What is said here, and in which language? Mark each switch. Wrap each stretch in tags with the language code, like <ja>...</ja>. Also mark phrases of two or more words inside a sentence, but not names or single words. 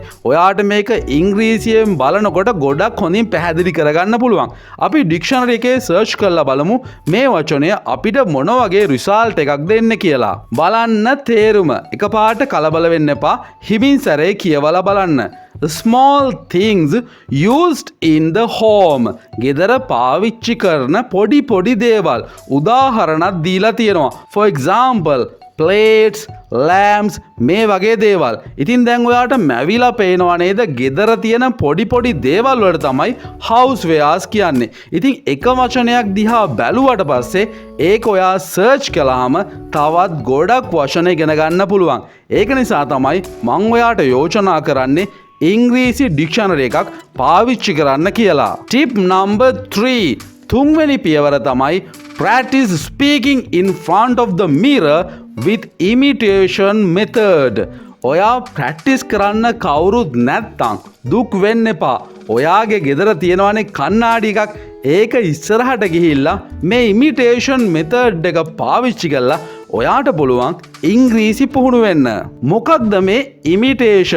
<si>ඔයාට මේක ඉංග්‍රීසියෙන් බලනකොට ගොඩක් හොඳින් පැහැදිලි කරගන්න පුළුවන්. අපි ඩික්ෂනරි එකේ සර්ච් කරලා බලමු මේ වචනය අපිට මොන වගේ රිසල්ට් එකක් දෙන්න කියලා. බලන්න තේරුම. එකපාරට කලබල වෙන්න එපා. හිමින් සැරේ කියවලා බලන්න.</si> <en>Small things used in the home.</en> <si>ගෙදර පාවිච්චි කරන පොඩි දේවල්. උදාහරණයක් දීලා තියෙනවා.</si> <en>For example, plates, lamps</en> <si>මේ වගේ දේවල්. ඉතින් දැන් ඔයාට මැවිලා පේනවා නේද? ගෙදර තියෙන පොඩි දේවල් වලට තමයි housewares කියන්නේ. ඉතින් එක වචනයක් දිහා බැලුවට පස්සේ ඒක ඔයා සර්ච් කළාම තවත් ගොඩක් වචන ඉගෙන ගන්න පුළුවන්. ඒක නිසා තමයි මම ඔයාට යෝජනා කරන්නේ ඉංග්‍රීසි ඩික්ෂනරි එකක් පාවිච්චි කරන්න කියලා.</si> <en>tip number 3.</en> <si>තුන්වෙනි පියවර තමයි</si> <en>practice speaking in front of the mirror with imitation method.</en> <si>ඔයා ප්‍රැක්ටිස් කරන්න කවුරුත් නැත්තම් දුක් වෙන්න එපා. ඔයාගේ ගෙදර තියෙනවනේ කණ්ණාඩි එකක්. ඒක ඉස්සරහට ගිහිල්ලා මේ</si> <en>imitation method</en> <si>එක පාවිච්චි කරලා ඔයාට පුළුවන් ඉංග්‍රීසි පුහුණු වෙන්න. මොකක්ද මේ ඉමිටේෂන්?</si>